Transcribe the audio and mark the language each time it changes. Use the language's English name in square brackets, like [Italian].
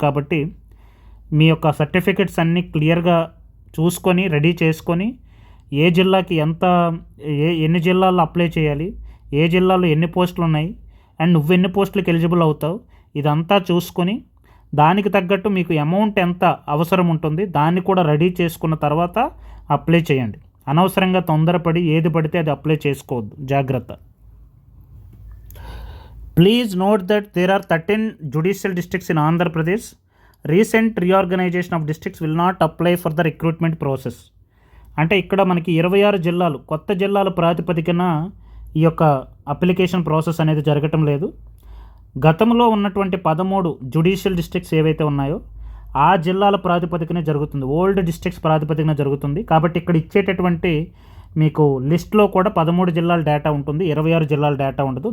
[Telugu] కాబట్టి మీ యొక్క సర్టిఫికెట్స్ అన్నీ క్లియర్గా చూసుకొని రెడీ చేసుకొని ఏ జిల్లాకి ఎన్ని జిల్లాల్లో అప్లై చేయాలి, ఏ జిల్లాలో ఎన్ని పోస్టులు ఉన్నాయి అండ్ నువ్వు ఎన్ని పోస్టులకు ఎలిజిబుల్ అవుతావు ఇదంతా చూసుకొని దానికి తగ్గట్టు మీకు అమౌంట్ ఎంత అవసరం ఉంటుంది దాన్ని కూడా రెడీ చేసుకున్న తర్వాత అప్లై చేయండి. అనవసరంగా తొందరపడి ఏది పడితే అది అప్లై చేసుకోవద్దు. జాగ్రత్త. [English] Please note that there are 13 judicial districts in Andhra Pradesh. Recent reorganization of districts will not apply for the recruitment process. [Telugu] అంటే ఇక్కడ మనకి 26 జిల్లాలు, కొత్త జిల్లాల ప్రాతిపదికన ఈ యొక్క అప్లికేషన్ ప్రాసెస్ అనేది జరగటం లేదు. గతంలో ఉన్నటువంటి 13 జ్యుడిషియల్ డిస్ట్రిక్ట్స్ ఏవైతే ఉన్నాయో ఆ జిల్లాల ప్రాతిపదికనే జరుగుతుంది, ఓల్డ్ డిస్ట్రిక్ట్స్ ప్రాతిపదికన జరుగుతుంది. కాబట్టి ఇక్కడ ఇచ్చేటటువంటి మీకు లిస్ట్లో కూడా 13 జిల్లాల డేటా ఉంటుంది, 26 జిల్లాల డేటా ఉండదు.